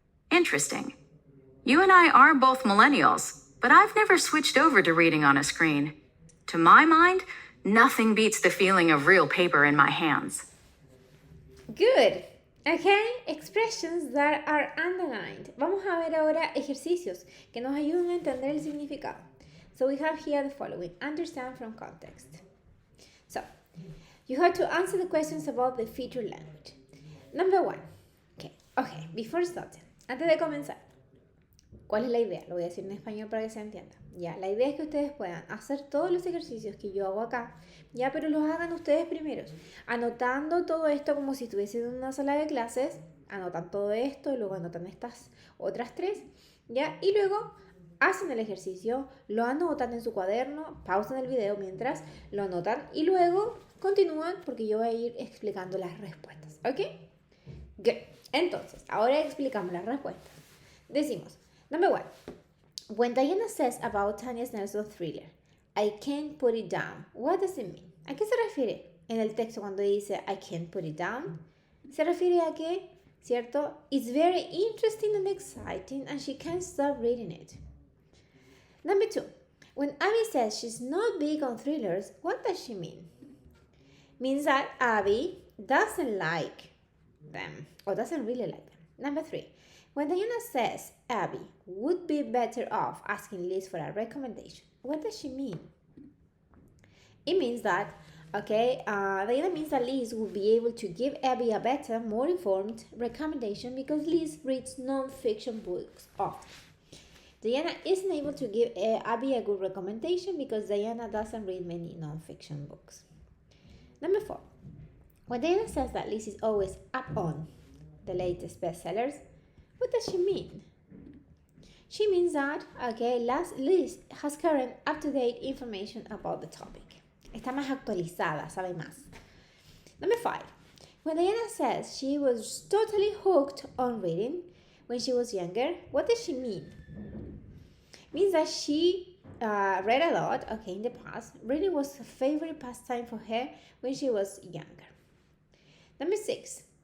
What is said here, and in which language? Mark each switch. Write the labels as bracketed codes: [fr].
[en] Interesting. You and I are both millennials, but I've never switched over to reading on a screen. To my mind, nothing beats the feeling of real paper in my hands. Good. Okay, expressions that are underlined. [es] Vamos a ver ahora ejercicios que nos ayudan a entender el significado. [en] So we have here the following. Understand from context. So, you have to answer the questions about the featured language. Number 1. [es] Okay, [en] before starting, [es] antes de comenzar, ¿cuál es la idea? Lo voy a decir en español para que se entienda. Ya, la idea es que ustedes puedan hacer todos los ejercicios que yo hago acá, ya, pero los hagan ustedes primeros, anotando todo esto como si estuviesen en una sala de clases, anotan todo esto, y luego anotan estas otras 3, ya, y luego hacen el ejercicio, lo anotan en su cuaderno, pausan el video mientras lo anotan y luego continúan porque yo voy a ir explicando las respuestas, ¿ok? [en] Good. [es] Entonces, ahora explicamos las respuestas. Decimos, [en] number 1. When Diana says about Tanya Nelson's thriller, I can't put it down, what does it mean? [es] ¿A qué se refiere en el texto cuando dice [en] I can't put it down? [es] Se refiere a que, ¿cierto? [en] It's very interesting and exciting and she can't stop reading it. Number 2. When Abby says she's not big on thrillers, what does she mean? Means that Abby doesn't like them or doesn't really like them. Number 3. When Diana says Abby would be better off asking Liz for a recommendation, what does she mean? It means that, okay, Diana means that Liz would be able to give Abby a better, more informed recommendation because Liz reads non-fiction books often. Diana isn't able to give Abby a good recommendation because Diana doesn't read many non-fiction books. Number 4. When Diana says that Liz is always up on the latest bestsellers, what does she mean? She means that, Liz has current, up-to-date information about the topic. [es] Está más actualizada, sabe más. [en] Number 5. When Diana says she was totally hooked on reading when she was younger, what does she mean? Means that she read a lot, in the past. Reading was a favorite pastime for her when she was younger. Number 6.